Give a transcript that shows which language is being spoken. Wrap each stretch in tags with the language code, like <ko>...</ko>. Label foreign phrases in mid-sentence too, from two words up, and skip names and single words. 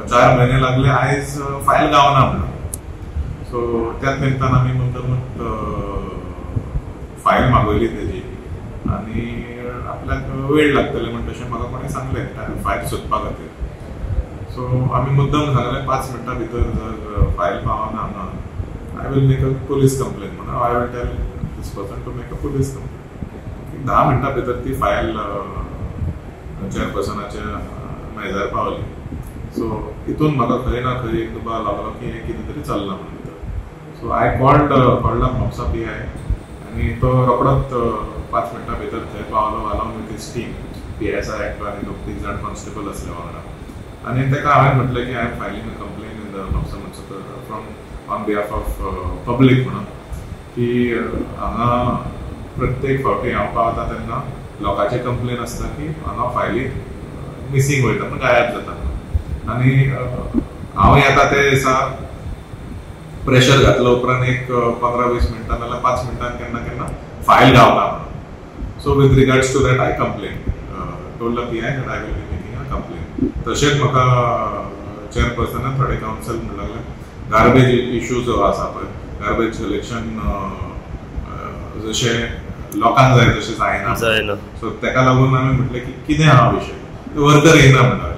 <kok>4 म्हयने लागले, आयज फायल गावना म्हणून. सो त्याच निमतान आमी मुद्दमूच फायल मागयली तेजी आनी आपल्याक वेळ लागतले म्हण तशें म्हाका कोणें सांगलें फायल सोदपा खातीर. सो आमी मुद्दम सांगलें 5 मिनटां भितर जर फायल पावना हांगा</kok> <en>I will make a police complaint. I will tell this person to make a police complaint.</en> <kok>10 मिनटां भितर ती फायल चेअरपर्सनाच्या मेजार पावली. सो हितून म्हाका खंय ना खंय एक दुबाव लागलो की हें कितें तरी चलना म्हणून. सो</kok> <en>I called</en> <kok>म्हापसा PI आनी तो रोखडोच 5 मिनटां भितर थंय पावलो</kok> <en>along with his team.</en> <kok>PSI एक्ट आनी 2-3 जाण कॉन्स्टेबल आसले वांगडा. आनी ताका हांवें म्हटलें की</kok> <en>I am filing a complaint in the Mhapsa municipal from on behalf of public</en> <kok>म्हणून की हांगा प्रत्येक फावटी हांव पावता तेन्ना लोकांची कंप्लेन आसता की हांगा फायली मिसींग वयता, गायब जाता. आनी हांव येता ते दिसा प्रेशर घातलो उपरांत एक 15-20 मिनटां नाल्यार 5 मिनटां केन्ना केन्ना फायल गावना म्हणून.</kok> <en>so with regards to that I complaint told the PI that I will be making a complaint.</en> <kok>तशेंच म्हाका चेअरपर्सनान थोडे कावन्सिल म्हणूंक लागले</kok> <en>garbage issue</en> <kok>जो आसा पळय,</kok> <en>garbage collection</en> <kok>जशें लोकांक जाय तशें जायना. सो ताका लागून आमी म्हटलें की कितें हा विशय. वर्कर येना म्हणटाले.</kok>